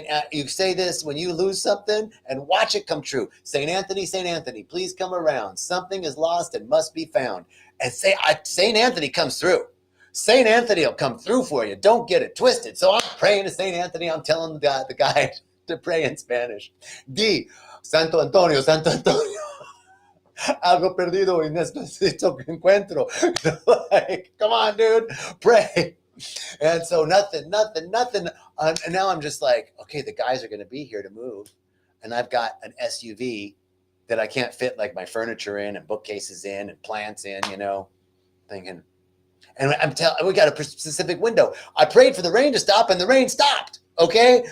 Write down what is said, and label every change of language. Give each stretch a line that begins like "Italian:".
English: You say this when you lose something and watch it come true. St. Anthony, please come around. Something is lost and must be found. And St. Anthony comes through. St. Anthony will come through for you. Don't get it twisted. So I'm praying to St. Anthony. I'm telling the guy to pray in Spanish.
Spanish: Santo Antonio. Algo perdido y necesito que encuentro.
English: Like, come on, dude. Pray. And so nothing. And now I'm just like, okay, the guys are going to be here to move. And I've got an SUV that I can't fit like my furniture in and bookcases in and plants in, thinking. And we got a specific window. I prayed for the rain to stop and the rain stopped. Okay.